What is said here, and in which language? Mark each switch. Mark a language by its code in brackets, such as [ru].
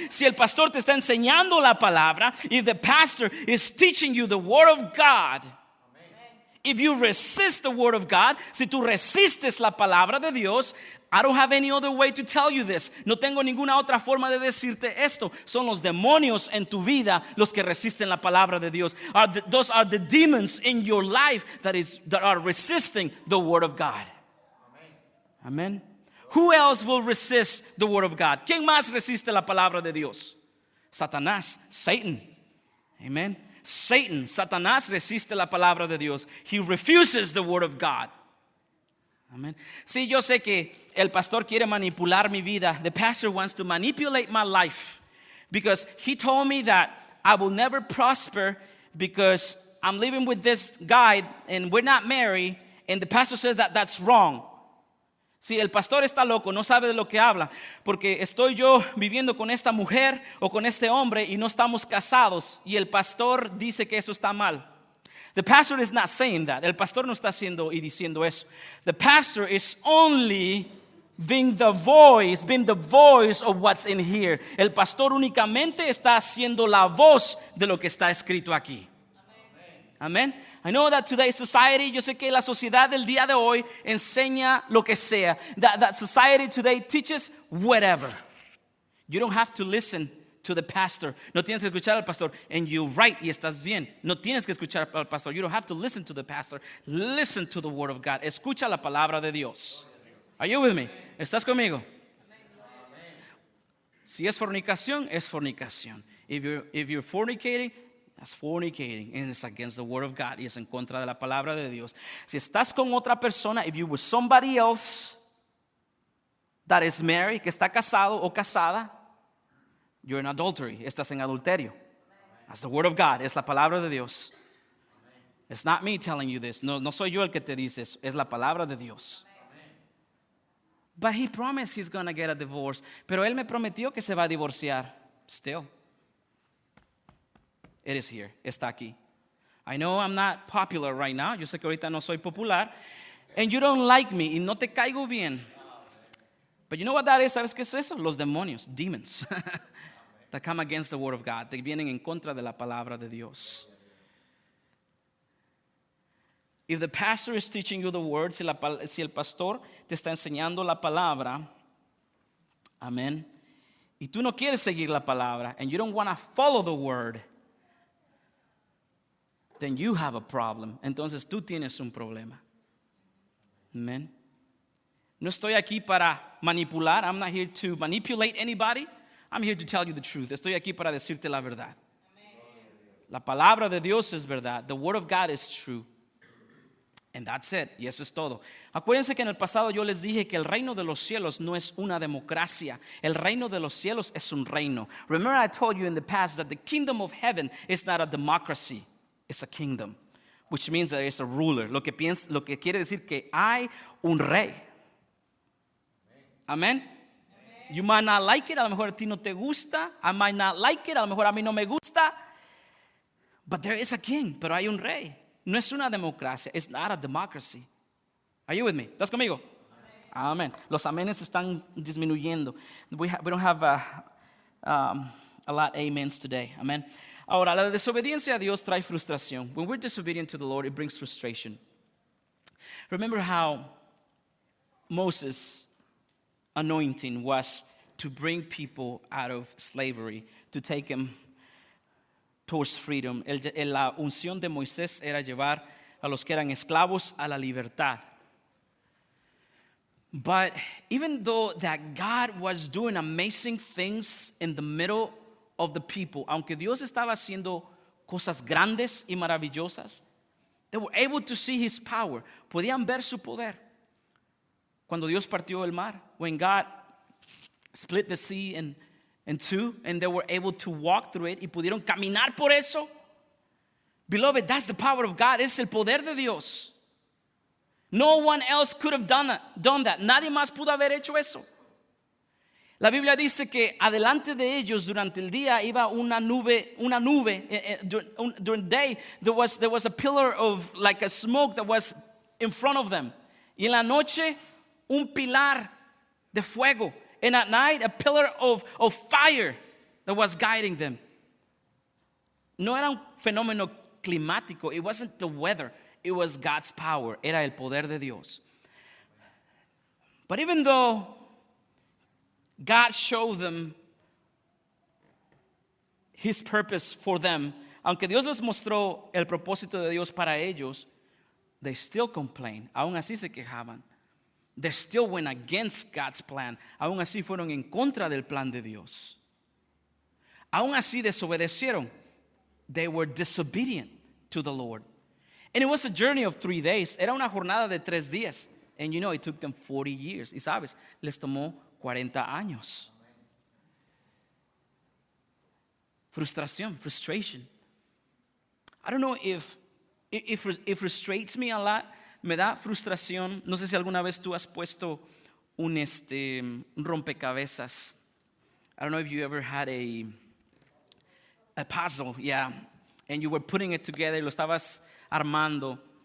[es] Si el pastor te está enseñando la palabra, [en] if the pastor is teaching you the word of God, if you resist the word of God, [es] si tú resistes la palabra de Dios, [en] I don't have any other way to tell you this. [es] No tengo ninguna otra forma de decirte esto. Son los demonios en tu vida los que resisten la palabra de Dios. [en] Those are the demons in your life that are resisting the word of God. Amen. Who else will resist the word of God? [es] ¿Quién más resiste la palabra de Dios? Satanás, [en] Satan. [es] Amen. Satan, Satanás resiste la palabra de Dios. [en] He refuses the word of God. Amen. [es] Sí, yo sé que el pastor quiere manipular mi vida. [en] The pastor wants to manipulate my life because he told me that I will never prosper because I'm living with this guy and we're not married, and the pastor says that that's wrong. [es] Si el pastor está loco, no sabe de lo que habla, porque estoy yo viviendo con esta mujer o con este hombre y no estamos casados, y el pastor dice que eso está mal. [en] The pastor is not saying that. [es] El pastor no está haciendo y diciendo eso. [en] The pastor is only being the voice of what's in here. [es] El pastor únicamente está haciendo la voz de lo que está escrito aquí. Amén. [en] I know that today's society, [es] yo sé que la sociedad del día de hoy enseña lo que sea. [en] That society today teaches whatever. You don't have to listen to the pastor. [es] No tienes que escuchar al pastor. [en] And you're right, [es] y estás bien. No tienes que escuchar al pastor. [en] You don't have to listen to the pastor. Listen to the word of God. [es] Escucha la palabra de Dios. [en] Are you with me? [es] ¿Estás conmigo? Si es fornicación, es fornicación. [en] If you're fornicating, that's fornicating, and it's against the word of God, [es] y es en contra de la palabra de Dios. Si estás con otra persona, [en] if you were somebody else that is married, [es] que está casado o casada, [en] you're in adultery, [es] estás en adulterio. [en] That's the word of God, [es] es la palabra de Dios. [en] It's not me telling you this. [es] No soy yo el que te dice eso, es la palabra de Dios. [en] But he promised he's going to get a divorce. [es] Pero él me prometió que se va a divorciar. [en] Still. It is here. [es] Está aquí. [en] I know I'm not popular right now. [es] Yo sé que ahorita no soy popular. [en] And you don't like me. [es] Y no te caigo bien. [en] But you know what that is? [es] ¿Sabes qué es eso? Los demonios. [en] Demons. That come against the word of God. [es] Que vienen en contra de la palabra de Dios. [en] If the pastor is teaching you the word, [es] si el pastor te está enseñando la palabra, amén, y tú no quieres seguir la palabra, [en] and you don't want to follow the word, then you have a problem. [es] Entonces tú tienes un problema. Amén. No estoy aquí para manipular. [en] I'm not here to manipulate anybody. I'm here to tell you the truth. [es] Estoy aquí para decirte la verdad. La palabra de Dios es verdad. [en] The word of God is true. And that's it. [es] Y eso es todo. Acuérdense que en el pasado yo les dije que el reino de los cielos no es una democracia. El reino de los cielos es un reino. [en] Remember I told you in the past that the kingdom of heaven is not a democracy. It's a kingdom. Which means that it's a ruler. [es] Lo que quiere decir que hay un rey. Amén. [en] You might not like it. [es] A lo mejor a ti no te gusta. [en] I might not like it. [es] A lo mejor a mí no me gusta. [en] But there is a king. [es] Pero hay un rey. No es una democracia. [en] It's not a democracy. Are you with me? [es] ¿Estás conmigo? Amén. Los amenes están disminuyendo. [en] We don't have a lot of amens today. Amen. [es] Ahora, la desobediencia a Dios trae frustración. [en] When we're disobedient to the Lord, it brings frustration. Remember how Moses' anointing was to bring people out of slavery, to take them towards freedom. [es] La unción de Moisés era llevar a los que eran esclavos a la libertad. [en] But even though that God was doing amazing things in the middle of the people, [es] aunque Dios estaba haciendo cosas grandes y maravillosas, [en] they were able to see his power. [es] Podían ver su poder. Cuando Dios partió el mar, [en] when God split the sea in two, and they were able to walk through it, [es] y pudieron caminar por eso. [en] Beloved, that's the power of God. [es] Es el poder de Dios. [en] No one else could have done that. [es] Nadie más pudo haber hecho eso. La Biblia dice que adelante de ellos durante el día iba una nube. [en] During the day there was a pillar of like a smoke that was in front of them. [es] Y en la noche un pilar de fuego. [en] And at night a pillar of fire that was guiding them. [es] No era un fenómeno climático. [en] It wasn't the weather. It was God's power. [es] Era el poder de Dios. [en] But even though God showed them his purpose for them, [es] aunque Dios les mostró el propósito de Dios para ellos, [en] they still complained. [es] Aún así se quejaban. [en] They still went against God's plan. [es] Aún así fueron en contra del plan de Dios. Aún así desobedecieron. [en] They were disobedient to the Lord. And it was a journey of 3 days. [es] Era una jornada de 3 días. [en] And you know, it took them 40 years. [es] Y sabes, les tomó 40 años. [en] Frustration. I don't know if it frustrates me a lot. [es] Me da frustración. No sé si alguna vez tú has puesto un rompecabezas. [en] I don't know if you ever had a puzzle, yeah. And you were putting it together, [es] lo estabas armando.